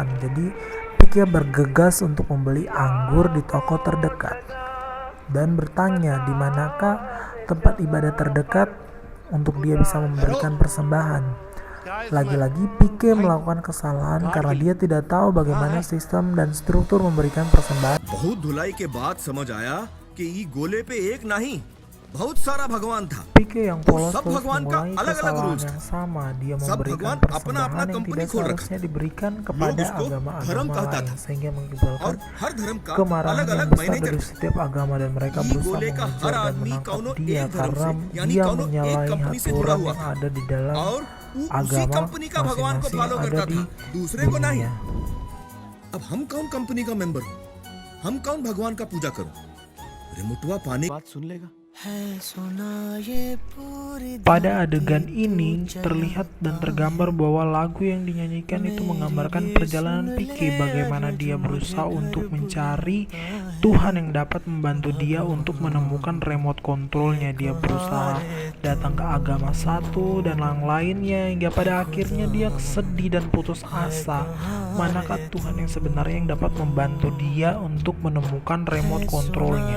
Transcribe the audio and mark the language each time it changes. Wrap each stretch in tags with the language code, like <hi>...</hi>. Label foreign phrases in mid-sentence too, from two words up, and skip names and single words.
<id>Jadi Pique bergegas untuk membeli anggur di toko terdekat dan bertanya di manakah tempat ibadah terdekat untuk dia bisa memberikan persembahan. Lagi-lagi Pique melakukan kesalahan karena dia tidak tahu bagaimana sistem dan struktur memberikan persembahan.</id> <hi>बहुत धुलाई के बाद समझ आया कि ई गोले पे एक नहीं बहुत सारा भगवान था.</hi> <id>Pique yang polos</id> <hi>सब</hi> <id>terus</id> <hi>भगवान का</hi> <id>memulai</id> <hi>अलग-अलग</hi> <id>kesalahan</id> <hi>रूल्स</hi> <id>yang sama. Dia</id> <hi>सब</hi> <id>memberikan</id> <hi>भगवान अपना-अपना</hi> <id>persembahan yang</id> <hi>कंपनी</hi> <id>tidak</id> <hi>खोल रखा.</hi> <id>seharusnya diberikan kepada</id> <hi>उसको धर्म</hi> <id>agama-agama</id> <hi>कहता</hi> <id>lain,</id> <hi>था.</hi> <id>sehingga</id> <hi>और</hi> <id>mengibarkan</id> <hi>हर धर्म का</hi> <id>kemarahan yang</id> <hi>अलग-अलग</hi> <id>besar</id> <hi>मैनेजर</hi> <id>dari</id> <hi>था.</hi> <id>setiap agama, dan mereka</id> <hi>ई</hi> <id>berusaha</id> <hi>गोले का हर</hi> <id>mengejar dan</id> <hi>आदमी</hi> <id>menangkap</id> <hi>कौनो</hi> <id>dia</id> <hi>एक धर्म</hi> <id>karena</id> <hi>से यानी</hi> <id>dia</id> <hi>कौनो एक</hi> <id>menyalahi</id> <hi>कंपनी से जुड़ा</hi> <id>aturan</id> <hi>हुआ</hi> <id>yang</id> <hi>था</hi> <id>ada di dalam</id> <hi>और वो उसी</hi> <id>agama</id> <hi>कंपनी का भगवान को</hi> <id>masing-masing</id> <hi>फॉलो</hi> <id>yang</id> <hi>करता</hi> <id>ada di</id> <hi>था, दूसरे को नहीं.</hi> <id>dunia.</id> <hi>अब हम कौन कंपनी का मेंबर हो? हम कौन भगवान का पूजा करो? रिमोटवा पाने बात सुन लेगा.</hi> <id>Pada adegan ini terlihat dan tergambar bahwa lagu yang dinyanyikan itu menggambarkan perjalanan Pique, bagaimana dia berusaha untuk mencari Tuhan yang dapat membantu dia untuk menemukan</id> <en>remote controlnya.</en> <id>Dia berusaha datang ke agama satu dan yang lainnya, hingga pada akhirnya dia sedih dan putus asa. Manakah Tuhan yang sebenarnya yang dapat membantu dia untuk menemukan</id> <en>remote controlnya?</en>